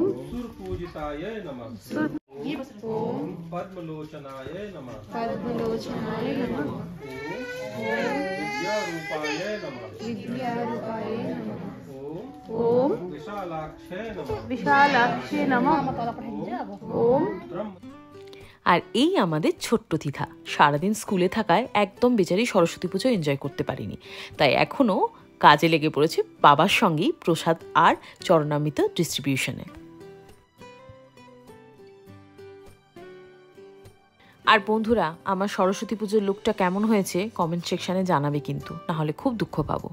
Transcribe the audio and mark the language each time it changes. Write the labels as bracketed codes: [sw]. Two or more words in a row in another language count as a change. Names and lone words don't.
[sa] सुरपूजिताय नमः। ओम पद्मलोचनाय नमः। पद्मलोचनाय नमः। ओम विद्यारूपाय नमः। विद्यारूपाय नमः। ओम ओम विशालाक्षय नमः। विशालाक्षे नमः। ओम ब्रह्म। [bn] আর এই আমাদের ছোট্ট তিথা সারাদিন স্কুলে থাকায় একদম বেচারি সরস্বতী পুজো এনজয় করতে পারিনি, তাই এখনও কাজে লেগে পড়েছে বাবার সঙ্গেই প্রসাদ আর চরণামৃত ডিস্ট্রিবিউশনে। আর বন্ধুরা, আমার সরস্বতী পুজোর লুকটা কেমন হয়েছে কমেন্ট সেকশানে জানাবে কিন্তু, নাহলে খুব দুঃখ পাবো।